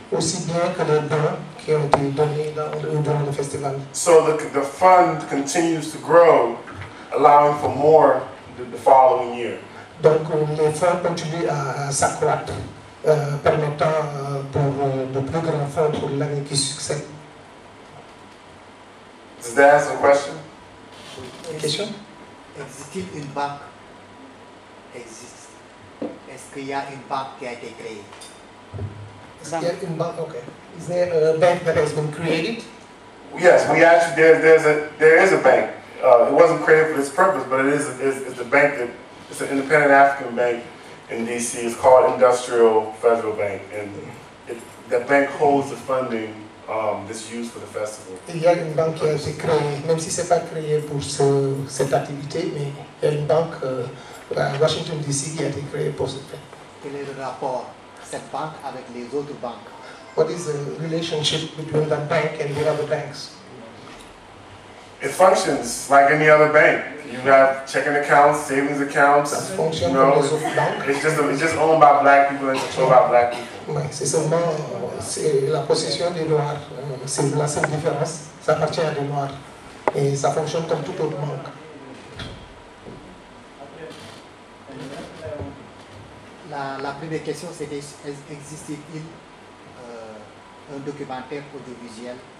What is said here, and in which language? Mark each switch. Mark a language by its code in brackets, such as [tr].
[fr] Aussi bien que les dons qui ont été donnés durant le festival. [en] So the fund continues to grow, allowing for more the following year. [fr] Donc les fonds continuent à s'accroître, permettant pour de plus grands fonds pour l'année qui succède. [en] Does that answer the question? Question? [fr] Existe-t-il une banque? Existe. Est-ce qu'il y a une banque qui a été créée? Est-ce qu'il y a une banque? [en] Okay. Is there a bank that has been created? Yes, we actually there is a bank. It wasn't created for this purpose, but it's a bank that it's an independent African bank in DC. It's called Industrial Federal Bank, and the bank holds the funding that's used for the festival. [fr] Il y a une banque qui a été créée, même si c'est pas créé pour cette activité, mais il y a une banque à Washington DC qui a été créée pour cette fête. Quel est le rapport de cette banque avec les autres banques? [en] What is the relationship between that bank and the other banks? It functions like any other bank. You have checking accounts, savings accounts. You know, it's just owned by black people and controlled by black people. [fr] C'est seulement la possession des Noirs. C'est la seule différence. Ça appartient à des Noirs et ça fonctionne comme toute autre banque. La première question, c'était existe-t-il un documentaire audiovisuel?